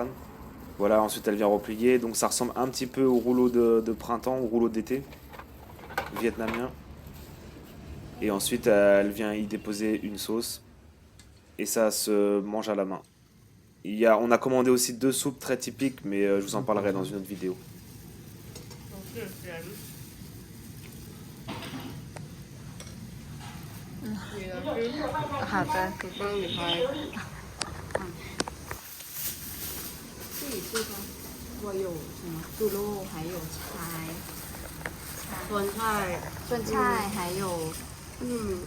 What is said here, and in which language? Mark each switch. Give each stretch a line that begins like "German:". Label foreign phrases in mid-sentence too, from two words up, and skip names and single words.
French: Voilà, ensuite elle vient replier, donc ça ressemble un petit peu au rouleau de printemps, au rouleau d'été vietnamien. Et ensuite, elle vient y déposer une sauce, et ça se mange à la main. On a commandé aussi 2 soupes très typiques, mais je vous en parlerai dans une autre vidéo.
Chinese: 好的，给帮你拍。这里是我有什么猪肉，还有菜，酸菜，还有还有什么？